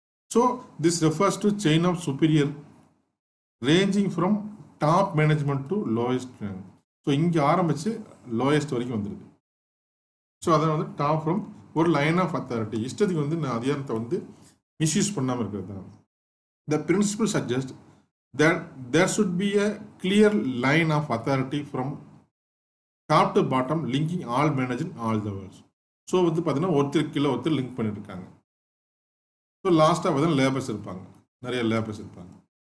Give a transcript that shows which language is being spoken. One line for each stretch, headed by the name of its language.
English: So this refers to chain of superior ranging from top management to lowest.
Tamil: So இங்கே ஆரம்பித்து lowest வரைக்கும் வந்துடுது. So அதை வந்து டாப் ஃப்ரம் ஒரு லைன் ஆஃப் அத்தாரிட்டி. இஷ்டத்துக்கு வந்து நான் அதிகாரத்தை வந்து மிஸ்யூஸ் பண்ணாமல் இருக்கிறது தான்.
English: The principle suggests that there should be a clear line of authority from top to bottom linking all managers all the worlds.
Tamil: So வந்து பார்த்தீங்கன்னா ஒருத்தருக்கு கீழே ஒருத்தர் லிங்க் பண்ணிட்டு இருக்காங்க. ஸோ லாஸ்ட்டாக பார்த்தீங்கன்னா லேபர்ஸ் இருப்பாங்க, நிறைய லேபர்ஸ் இருப்பாங்க.